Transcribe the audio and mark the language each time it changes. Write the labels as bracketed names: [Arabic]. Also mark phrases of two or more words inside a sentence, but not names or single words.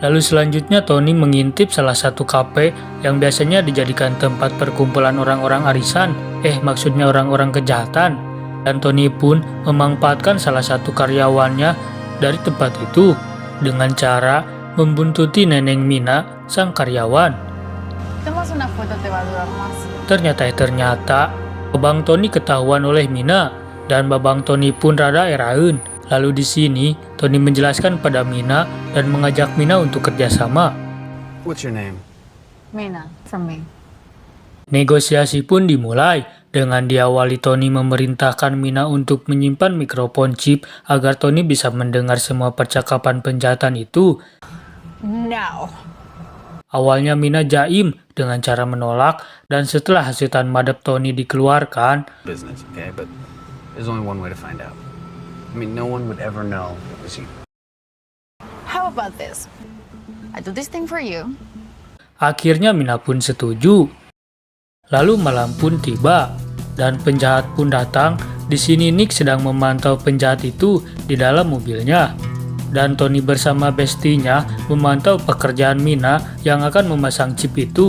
[Indonesian] Lalu selanjutnya Tony mengintip salah satu kafe yang biasanya dijadikan tempat perkumpulan orang-orang arisan, maksudnya orang-orang kejahatan. Dan Tony pun memanfaatkan salah satu karyawannya dari tempat itu dengan cara membuntuti Neneng Mina, sang karyawan. [Spanish] Tomas una foto, te va a durar más. [Indonesian] Ternyata, Babang Tony ketahuan oleh Mina dan Babang Tony pun rada eraun. Lalu di sini, Tony menjelaskan pada Mina dan mengajak Mina untuk kerjasama. [English] What's your name? Mina, from me. [Indonesian] Negosiasi pun dimulai dengan diawali Tony memerintahkan Mina untuk menyimpan mikrofon chip agar Tony bisa mendengar semua percakapan penjahatan itu. [English] No. [Indonesian] Awalnya Mina jaim dengan cara menolak dan setelah hasutan madep Tony dikeluarkan, [English] Business, okay? But there's only one way to find out. I mean, no one would ever know it was you. How about this? I do this thing for you. [Indonesian] akhirnya Mina pun setuju. Lalu malam pun tiba dan penjahat pun datang. Di sini Nick sedang memantau penjahat itu di dalam mobilnya. Dan Tony bersama bestinya memantau pekerjaan Mina yang akan memasang chip itu.